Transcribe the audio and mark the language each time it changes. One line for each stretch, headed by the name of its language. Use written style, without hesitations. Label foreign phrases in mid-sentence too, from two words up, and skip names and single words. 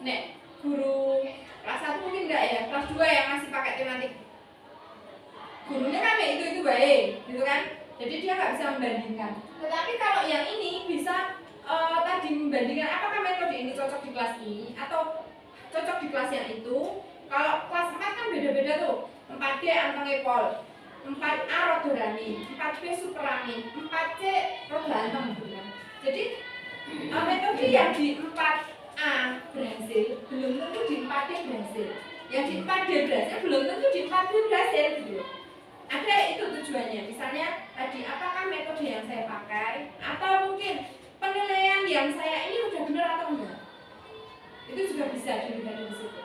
Indonesian: Nek guru kelas 1 mungkin enggak ya, kelas 2 yang masih pakai tematik gurunya kan ya itu baik gitu kan, jadi dia nggak bisa membandingkan. Tetapi kalau yang ini bisa tadi membandingkan apakah metode ini cocok di kelas ini atau cocok di kelas yang itu. Kalau kelas 4 kan beda-beda tuh, 4D antengepol, 4A rodorani, 4B superami, 4C rodantem gitu kan. Jadi metode yang di 4A berhasil belum tentu di 4D berhasil, yang di 4D berhasil belum tentu di 4B berhasil gitu. Ada itu tujuannya, misalnya tadi apakah metode yang saya pakai atau mungkin penilaian yang saya ini udah benar atau enggak, itu juga bisa dilihat dari situ.